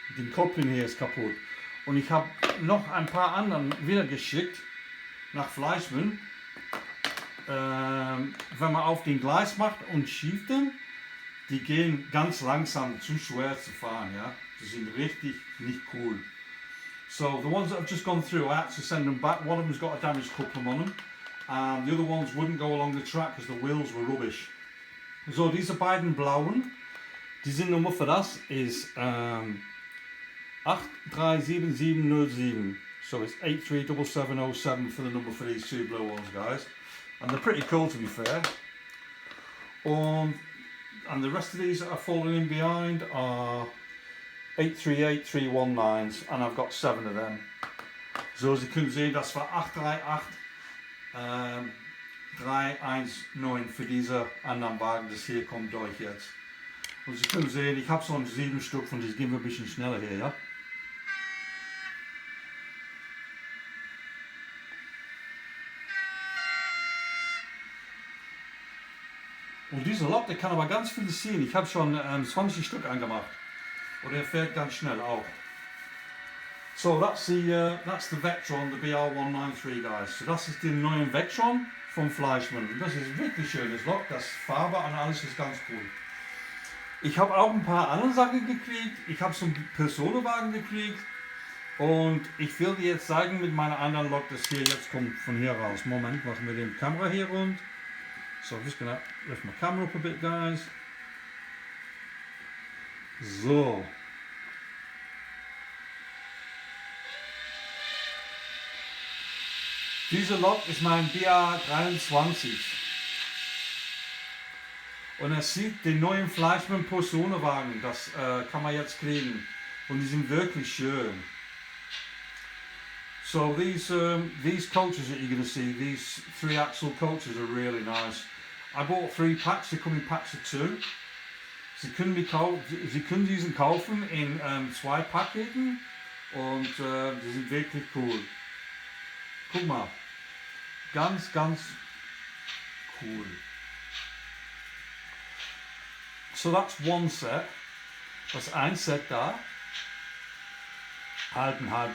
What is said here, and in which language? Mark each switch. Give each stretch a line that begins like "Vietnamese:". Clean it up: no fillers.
German: Den Kopplung hier ist kaputt. Und ich habe noch ein paar anderen wieder geschickt nach Fleischmann. Wenn man auf den Gleis macht und schiebt den, die gehen ganz langsam, zu schwer zu fahren, ja. Die sind richtig nicht cool.
English: So the ones that I've just gone through, I had to send them back. One of them's got a damaged coupling on them. The other ones wouldn't go along the track because the wheels were rubbish.
German: So, diese beiden blauen, die sind Nummer für das ist 837707.
English: So it's 837707 for the number for these 2 blue ones, guys. And they're pretty cool, to be fair. And the rest of these that are falling in behind are 838319s, and I've got 7 of them.
German: So, Sie können sehen, das war 838 319 für diese anderen Wagen, das hier kommt durch jetzt. Und Sie können sehen, ich habe so 7 Stück von diesen, gehen wir ein bisschen schneller hier, ja. Und dieser Lok, der kann aber ganz viel ziehen. Ich habe schon 20 Stück angemacht. Und er fährt ganz schnell auch.
English: So, that's the Vectron, the BR193, guys.
German: So, das ist der neue Vectron vom Fleischmann. Das ist wirklich schönes Lok, das Farbe und alles ist ganz cool. Ich habe auch ein paar andere Sachen gekriegt. Ich habe so einen Personenwagen gekriegt. Und ich will dir jetzt zeigen mit meiner anderen Lok, das hier jetzt kommt von hier raus. Moment, machen wir die Kamera hier rund.
English: So, I'm just gonna lift my camera up a bit, guys. So.
German: Diese Lok ist mein BR23. Und er sieht den neuen Fleischmann Personenwagen, das kann man jetzt kriegen. Und die sind wirklich schön.
English: So these coaches that you're going to see, these 3-axle coaches are really nice. I bought 3 packs, they come in packs of 2.
German: Sie können diesen kaufen in 2 Paketen und die sind wirklich cool. Guck mal, ganz cool.
English: So that's one set.
German: Das ist ein Set da. Halten.